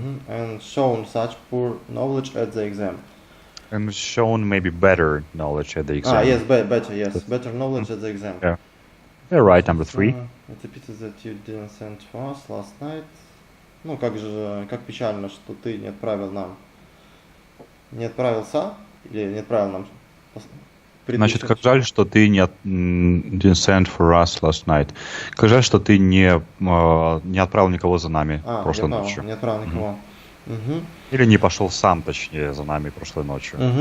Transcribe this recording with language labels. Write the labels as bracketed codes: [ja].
[en] And shown such poor knowledge at the exam. And shown maybe better knowledge at the exam. Yes, better. Yes, better knowledge at the exam. Yeah. Yeah, right. Number 3. It's a pity that you didn't send for us last night. [ru] Как печально, что ты не отправился или не отправил нам. Значит, как жаль, что ты не [en] didn't send for us last night. [ru] Как жаль, что ты не отправил никого за нами прошлой ночью. Не отправил никого. Или не пошел сам, точнее, за нами прошлой ночью.